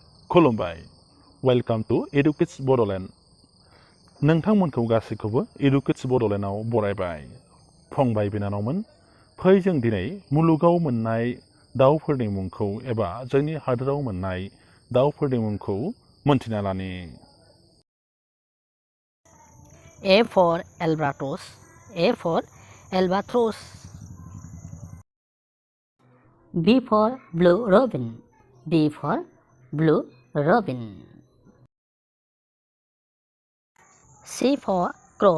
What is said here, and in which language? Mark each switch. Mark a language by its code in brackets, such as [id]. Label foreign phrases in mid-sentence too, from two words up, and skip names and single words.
[brx] खुलुमबाय [en] welcome to [brx] एडुकेट्स बड'लेण्ड नोंथांमोनखौ गासैखौबो एडुकेट्स बड'लेण्डआव बरायबाय फंबाय बिनानावमोन फै जों दिनै मुलुगाव मोननाय दाउफोरनि मुंखौ एबा जोंनि हादोराव मोननाय दाउफोरनि मुंखौ मोनथिना लानि [en] A for albatross. A for albatross. B for blue robin. B for blue robin. C for crow.